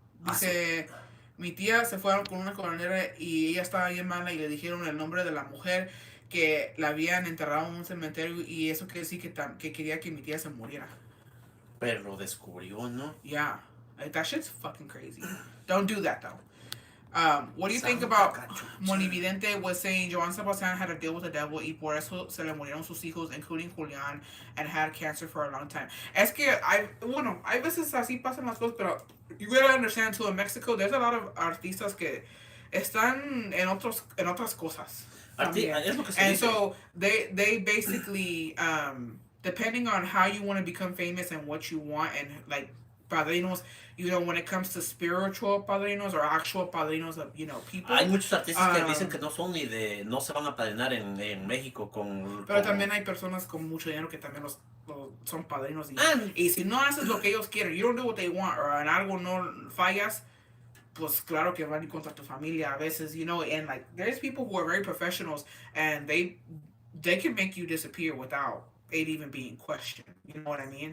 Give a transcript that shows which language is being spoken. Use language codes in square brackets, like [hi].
[es] Dice, mi tía se fue con una coronera y ella estaba bien mala, y le dijeron el nombre de la mujer que la habían enterrado en un cementerio, y eso quiere decir que quería que mi tía se muriera. Pero lo descubrió, ¿no? [en] Yeah, that shit's fucking crazy. Don't do that though. What do you think about Monividente was saying Joan Sebastian had to deal with the devil [es] y por eso se le murieron sus hijos, [en] including Julián, and had cancer for a long time? [es] Es que hay veces así pasan las cosas, pero [en] you gotta understand too, in Mexico there's a lot of [es] artistas que están en otras cosas. Es lo que se [en] and [es] dice. [en] So they basically depending on how you want to become famous and what you want, and like padrinos, when it comes to spiritual padrinos or actual padrinos of, people. [es] Hay muchos artistas que dicen que no se van a padrinar en México Pero también hay personas con mucho dinero que también son padrinos. Y si no haces lo que ellos quieren, [en] you don't do what they want, [es] o en algo no fallas, pues claro que van a ir contra tu familia a veces, [en] and like, there's people who are very professionals, and they can make you disappear without it even being questioned. You know what I mean?